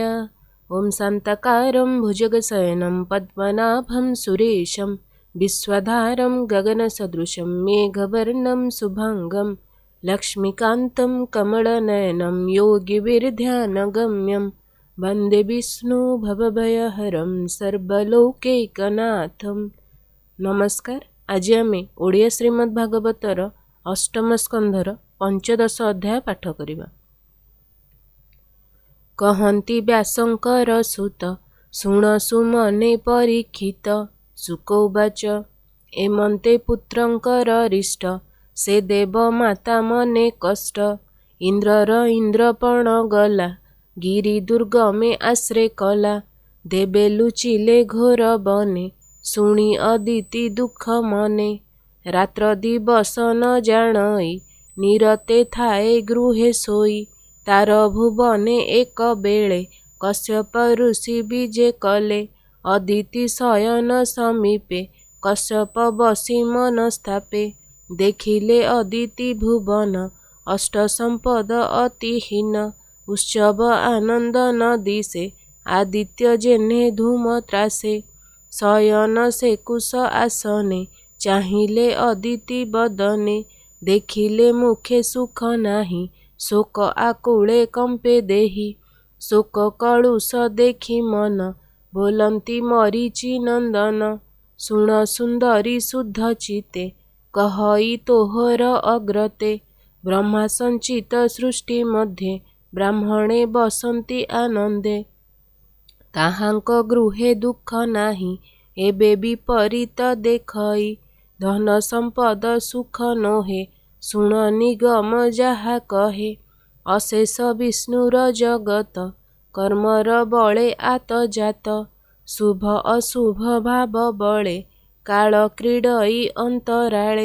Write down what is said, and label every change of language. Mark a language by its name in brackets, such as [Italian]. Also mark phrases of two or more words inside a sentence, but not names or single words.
[Sanskrit] ओम शान्ताकारं भुजगशयनं पद्मनाभं सुरेशं विश्वधारं गगनसदृशं मेघवर्णं शुभांगं लक्ष्मीकान्तं कमलनयनं योगिविरध्यानगम्यं वन्दे विष्णु भवभयहरं सर्वलोकैकनाथं। [Odia] नमस्कार। ଆଜ ଆମେ ଓଡ଼ିଆ ଶ୍ରୀମଦ୍ ଭାଗବତର ଅଷ୍ଟମ ସ୍କନ୍ଧର ପଞ୍ଚଦଶ ଅଧ୍ୟାୟ ପାଠ କରିବା। କହନ୍ତି ବ୍ୟାସଙ୍କର ସୁତ ଶୁଣ ସୁମନେ ପରୀକ୍ଷିତ। ଶୁକଉବାଚ ଏମନ୍ତେ ପୁତ୍ରଙ୍କର ରିଷ୍ଟ ସେ ଦେବ ମାତା ମନେ କଷ୍ଟ। ଇନ୍ଦ୍ରର ଇନ୍ଦ୍ରପଣ ଗଲା ଗିରି ଦୁର୍ଗମେ ଆଶ୍ରେ କଲା। ଦେବେ ଲୁଚିଲେ ଘୋର ବନେ ଶୁଣୀ ଅଦିତି ଦୁଖ ମନେ। ରାତ୍ର ଦିବସ ନ ଜାଣଇ ନିରତେ ଥାଏ ଗୃହେ ସୋଇ। ତାର ଭୁବନେ ଏକ ବେଳେ କଶ୍ୟପ ଋଷି ବିଜେ କଲେ। ଅଦିତି ଶୟନ ସମୀପେ କଶ୍ୟପ ବସୀ ମନ ସ୍ଥାପେ। ଦେଖିଲେ ଅଦିତି ଭୁବନ ଅଷ୍ଟ ସମ୍ପଦ ଅତିହୀନ। ଉତ୍ସବ ଆନନ୍ଦ ନ ଦିଶେ ଆଦିତ୍ୟ ଯେନେ ଧୂମ ତ୍ରାସେ। ଶୟନ ସେ କୁଶ ଆସନେ ଚାହିଁଲେ ଅଦିତି ବଦନେ। ଦେଖିଲେ ମୁଖେ ସୁଖ ନାହି ଶୋକ ଆକୁଳେ କମ୍ପେ ଦେହୀ। ଶୋକ କଳୁଷ ଦେଖୀ ମନ ବୋଲନ୍ତି ମରୀଚି ନନ୍ଦନ। ଶୁଣ ସୁନ୍ଦରୀ ଶୁଦ୍ଧ ଚିତେ କହଇ ତୋହର ଅଗ୍ରତେ। ବ୍ରହ୍ମା ସଞ୍ଚିତ ସୃଷ୍ଟି ମଧ୍ୟେ ବ୍ରାହ୍ମଣେ ବସନ୍ତି ଆନନ୍ଦେ। ତାହାଙ୍କ ଗୃହେ ଦୁଖ ନାହି ଏବେ ବିପରୀତ ଦେଖଇ। ଧନ ସମ୍ପଦ ସୁଖ ନୋହେ ଶୁଣ ନିଗମ ଯାହା କହେ। ଅଶେଷ ବିଷ୍ଣୁର ଜଗତ କର୍ମର ବଳେ ଆତ ଯାତ। ଶୁଭ ଅଶୁଭ ଭାବ ବଳେ କାଳ କ୍ରୀଡ଼ଇ ଅନ୍ତରାଳେ।